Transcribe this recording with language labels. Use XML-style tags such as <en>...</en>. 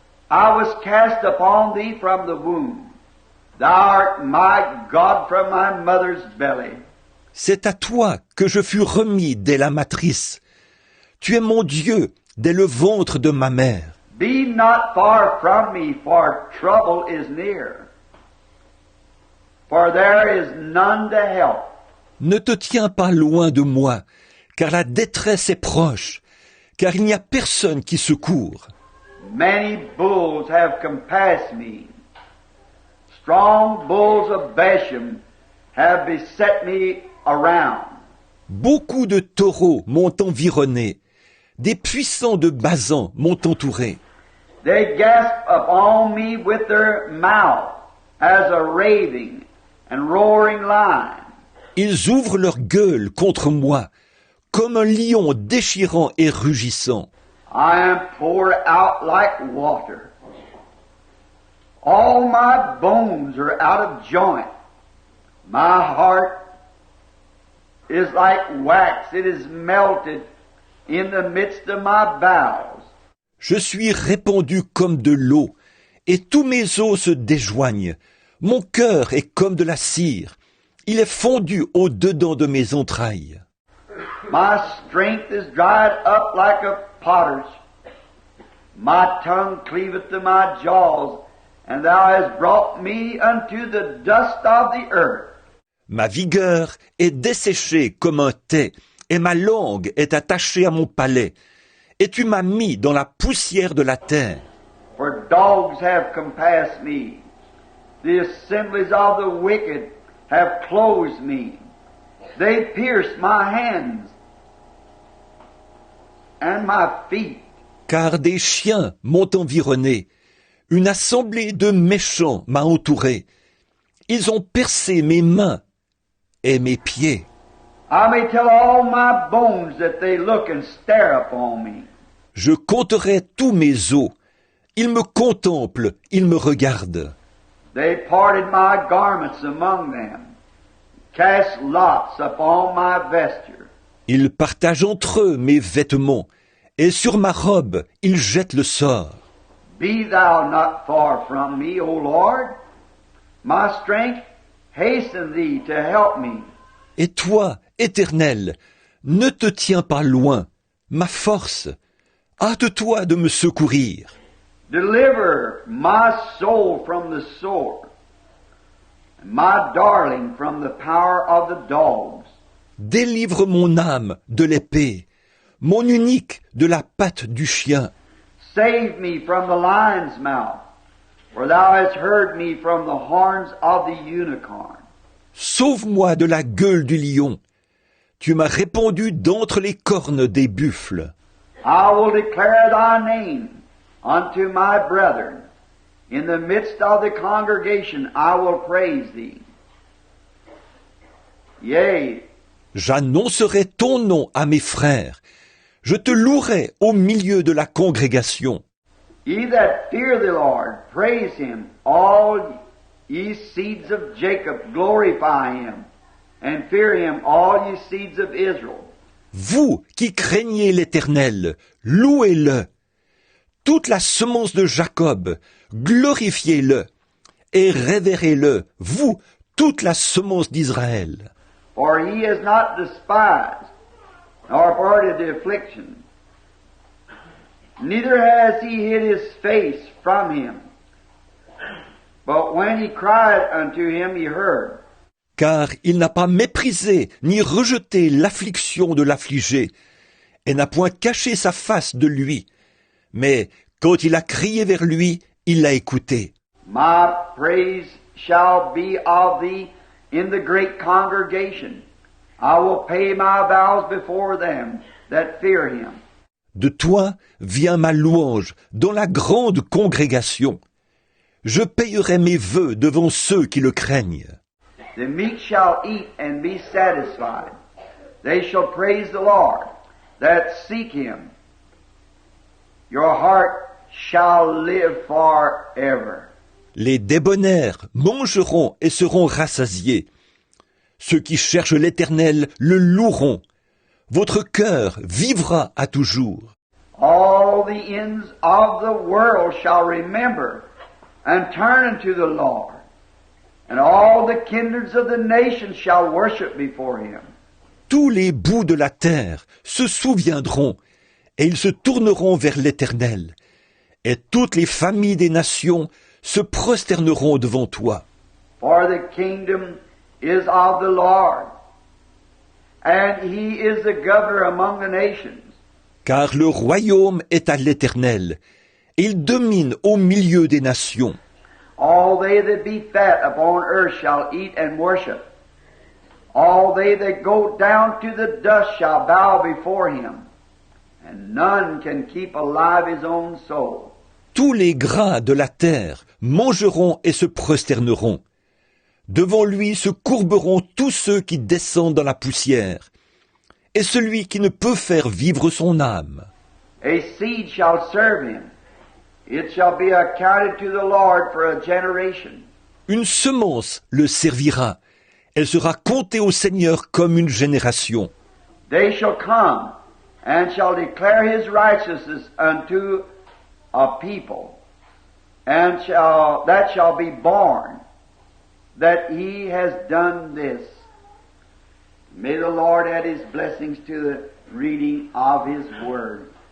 <en>I was cast upon thee from the womb. Thou art my God from my mother's belly.</en> <fr>C'est à toi que je fus remis dès la matrice. Tu es mon Dieu dès le ventre de ma mère.</fr> <en>Be not far from me, for trouble is near. For there is none to help.</en> <fr>Ne te tiens pas loin de moi, car la détresse est proche, car il n'y a personne qui secourt.</fr> <en>Many bulls have compassed me. Strong bulls of Bashan have beset me around.</en> <fr>Beaucoup de taureaux m'ont environné, des puissants de Basan m'ont entouré.</fr> <en>They gasp upon me with their mouth as a raving and roaring lion.</en> <fr>Ils ouvrent leur gueule contre moi, comme un lion déchirant et rugissant.</fr> <en>I am poured out like water. All my bones are out of joint. My heart is like wax. It is melted in the midst of my bowels.</en> <fr>Je suis répandu comme de l'eau, et tous mes os se déjoignent. Mon cœur est comme de la cire. Il est fondu au-dedans de mes entrailles.</fr> <en>My strength is dried up like a potter's. My tongue cleaveth to my jaws, and thou hast brought me unto the dust of the earth.</en> <fr>Ma vigueur est desséchée comme un thé, et ma langue est attachée à mon palais. et tu m'as mis dans la poussière de la terre.</fr> <en>For dogs have compassed me. The assemblies of the wicked have closed me. They pierced my hands and my feet.</en> <fr>Car des chiens m'ont environné. Une assemblée de méchants m'a entouré. Ils ont percé mes mains et mes pieds.</fr> <en>I may tell all my bones that they look and stare upon me.</en> <fr>Je compterai tous mes os. Ils me contemplent, ils me regardent.</fr> <en>They parted my garments among them, cast lots upon my vesture.</en> <fr>Ils partagent entre eux mes vêtements, et sur ma robe, ils jettent le sort.</fr> <en>Be thou not far from me, O Lord. My strength, hasten thee to help me.</en> <fr>Et toi, Éternel, ne te tiens pas loin, ma force, hâte-toi de me secourir.</fr> <en>Deliver my soul from the sword, and my darling from the power of the dogs.</en> <fr>Délivre mon âme de l'épée, mon unique de la patte du chien.</fr> <en>Save me from the lion's mouth, for thou hast heard me from the horns of the unicorn.</en> <fr>Sauve-moi de la gueule du lion. Tu m'as répondu d'entre les cornes des buffles.</fr> <en>I will declare thy name unto my brethren. In the midst of the congregation I will praise thee. Yea,</en> <fr>J'annoncerai ton nom à mes frères. Je te louerai au milieu de la congrégation.</fr> <en>ye that fear the Lord, praise him. All ye seeds of Jacob, glorify him. And fear him, all ye seeds of Israel.</en> <fr>Vous qui craignez l'Éternel, louez-le. Toute la semence de Jacob, glorifiez-le. Et révérez-le, vous, toute la semence d'Israël.</fr> <en>For he has not despised, nor parted the affliction. Neither has he hid his face from him. But when he cried unto him, he heard.</en> <fr>Car il n'a pas méprisé ni rejeté l'affliction de l'affligé, et n'a point caché sa face de lui. Mais quand il a crié vers lui, il l'a écouté.</fr> <en>My praise shall be of thee in the great congregation. I will pay my vows before them that fear him.</en> <fr>De toi vient ma louange dans la grande congrégation. Je payerai mes vœux devant ceux qui le craignent.</fr> <en>The meek shall eat and be satisfied. They shall praise the Lord that seek him. Your heart shall live forever.</en> <fr>Les débonnaires mangeront et seront rassasiés. Ceux qui cherchent l'Éternel le loueront. Votre cœur vivra à toujours.</fr> <en>All the ends of the world shall remember and turn unto the Lord. And all the kindreds of the nations shall worship before him.</en> <fr>Tous les bouts de la terre se souviendront, et ils se tourneront vers l'Éternel. Et toutes les familles des nations se prosterneront devant toi.</fr> <en>For the kingdom is of the Lord, and he is the governor among the nations.</en> <fr>Car le royaume est à l'Éternel, et il domine au milieu des nations.</fr> <en>All they that be fat upon earth shall eat and worship. All they that go down to the dust shall bow before him, and none can keep alive his own soul.</en> <fr>Tous les gras de la terre mangeront et se prosterneront. Devant lui se courberont tous ceux qui descendent dans la poussière, et celui qui ne peut faire vivre son âme.</fr> <en>A seed shall serve him. It shall be accounted to the Lord for a generation.</en> <fr>Une semence le servira. Elle sera comptée au Seigneur comme une génération.</fr> <en>They shall come and shall declare his righteousness unto a people, and that shall be born, that he has done this. May the Lord add his blessings to the reading of his word.</en>